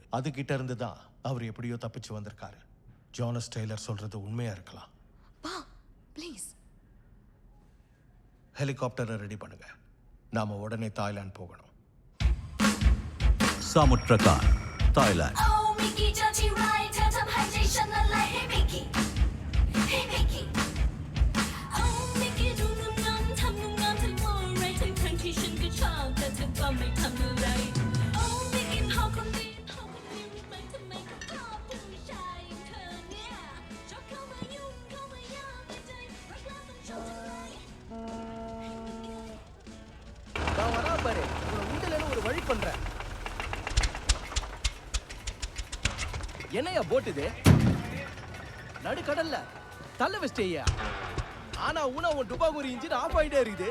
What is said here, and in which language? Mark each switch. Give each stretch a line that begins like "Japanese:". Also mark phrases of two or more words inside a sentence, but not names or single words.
Tamil: அது கிட்ட இருந்து தான் அவர் எப்படியோ தப்பிச்சு வந்திருக்காரு. ஜோனஸ் டெய்லர் சொல்றது உண்மையா இருக்கலாம். பா ப்ளீஸ். ஹெலிகாப்டரை ரெடி பண்ணுங்க. நாம உடனே தாய்லாந்து போகணும். சாமுட் பிரகான், தாய்லாந்து.
English: Oh Mickey dirty right
Thai: เธอทำให้ใจฉันละลาย
English: Hey Mickey Hey Mickey Oh Mickey
Thai: ดูงามๆทำงามๆทั้งหมดไรทั้งที่ฉันก็ชอบแต่เธอก็ไม่ทำอะไร
English: Oh Mickey
Thai: เฮาคนดีรู้ไหมทำไมเขาชอบผู้ชายอย่างเธอเนี่ยชอบเข้ามายุ่งเข้ามาย่างในใจรักเราต้องชอบจังเลย
Tamil: நான் வரா பாரு, உங்களை ஒரு வழி பண்றேன். என்னையா போட் இது? நடுக்கடல்ல தள்ள வச்சிட்டியா? ஆனா உன உன் டுபாகூரி
English: engine off
Tamil: ஆயிட்டே இருக்குது.